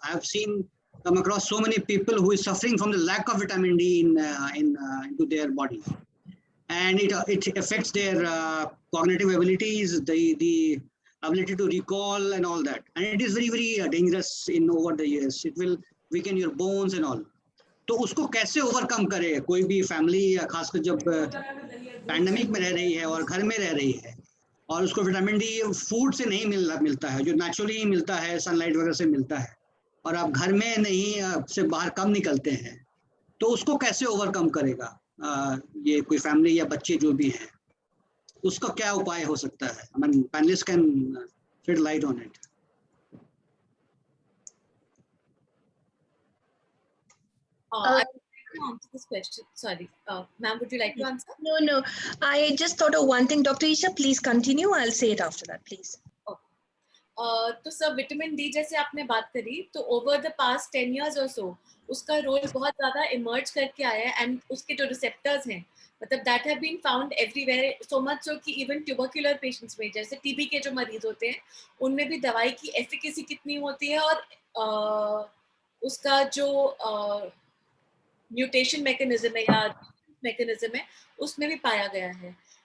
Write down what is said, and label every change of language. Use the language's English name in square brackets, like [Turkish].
[English] I have come across so many people who is suffering from the lack of vitamin D into their bodies, and it affects their cognitive abilities, the ability to recall and all that, and it is very, very dangerous over the years. It will weaken your bones and all. [Hindi] तो उसको कैसे overcome करे कोई भी family, खासकर जब pandemic में रह रही है और घर में रह रही है, और उसको विटामिन डी फूड से नहीं मिलता है, जो नेचुरली ही मिलता है, सनलाइट वगैरह से मिलता है, और आप घर में नहीं से बाहर कम निकलते हैं, तो उसको कैसे ओवरकम करेगा ये कोई फैमिली या बच्चे जो भी हैं, उसका क्या उपाय हो सकता है? [English] I mean panelist can shed light on it. I would like to answer this question. Sorry, ma'am, would you like to answer? No. I just thought of one thing. Dr. Isha, please continue. I'll say it after that, please. [Hindi] तो sir vitamin D जैसे आपने बात करी, तो [English] over the past 10 years [Hindi] और सो उसका role बहुत ज्यादा इमर्ज करके आया है, एंड उसके जो रिसेप्टर्स हैं, मतलब [English] that have been found everywhere, so much so [Hindi] कि इवन ट्यूबरक्युलर पेशेंट्स में, जैसे टीबी के जो मरीज होते हैं, उनमें भी दवाई की एफिकेसी कितनी होती है, और उसका जो म्यूटेशन मैकेनिज्म है या मैकेनिज्म है, उसमें भी पाया गया है.